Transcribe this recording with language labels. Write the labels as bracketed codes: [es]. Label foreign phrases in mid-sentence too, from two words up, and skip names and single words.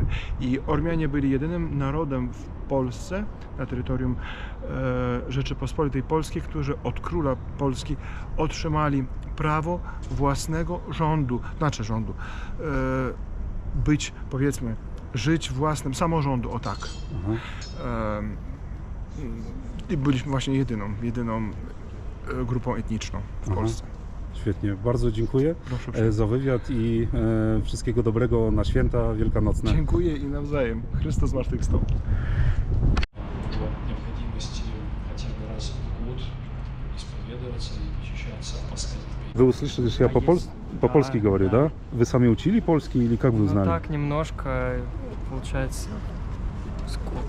[pl] I Ormianie byli jedynym narodem w Polsce, na terytorium Rzeczypospolitej Polskiej, którzy od króla Polski otrzymali prawo własnego rządu, być, powiedzmy, żyć własnym samorządu, o tak. I byliśmy właśnie jedyną grupą etniczną w Polsce. Świetnie, bardzo dziękuję za wywiad i wszystkiego dobrego na święta wielkanocne. Dziękuję i nawzajem. Chrystus zmartwychwstał. [ru] Была необходимость хотя бы раз в год исповедоваться и посещаться апостольской. Вы услышали, что я по-польски говорю, да? Вы сами учили польский или как вы узнали? Ну так, немножко, получается, сколько?